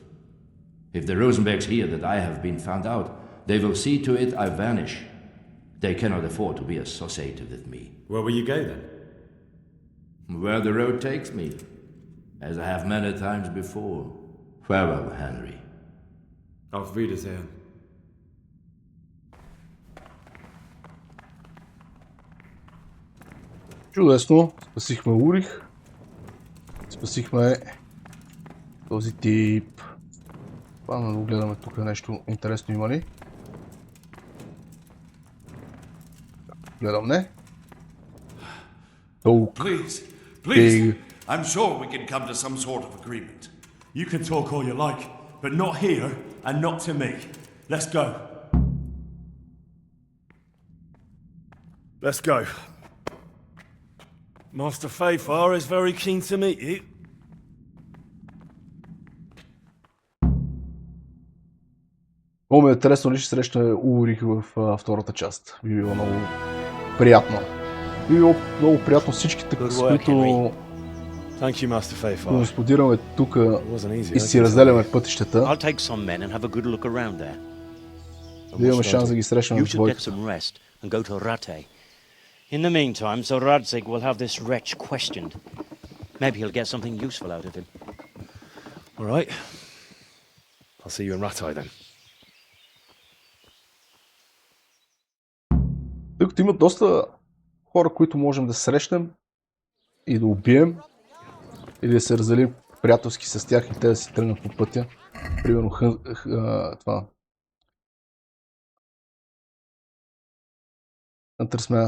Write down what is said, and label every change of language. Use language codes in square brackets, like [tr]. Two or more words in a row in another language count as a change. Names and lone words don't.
[en] If the Rosenbergs hear that I have been found out, they will see to it I vanish. They cannot afford to be associated with me. Where will you go then? Where the road takes me, as I have many times before. Farewell, Henry. [de] Auf Wiedersehen. [bg] Чудесно. Спасихме Урих. Спасихме този тип. Пана да гледаме тук нещо интересно има ли. Гледам не. [en] Please, please. I'm sure we can come to some sort of agreement. You can talk all you like, but not here and not to me. Let's go. Let's go. Master Fayfar is very keen to meet you. [bg] Много ми е интересно ли ще срещна Урих в втората част. Би било много приятно. Би било много приятно всичките, с които сподираме тук и си разделяме пътищата. Да имаме шанс да ги срещнем в двойката. [en] In the meantime, Sir Radzig will have this wretch questioned. Maybe he'll get something useful out of him. All right. I'll see you in Rattay then. [bg] Тук има доста хора, които можем да срещнем и да убием или да се разделим приятелски с тях и те да си тръгнат по пътя. Примерно това. Търсме.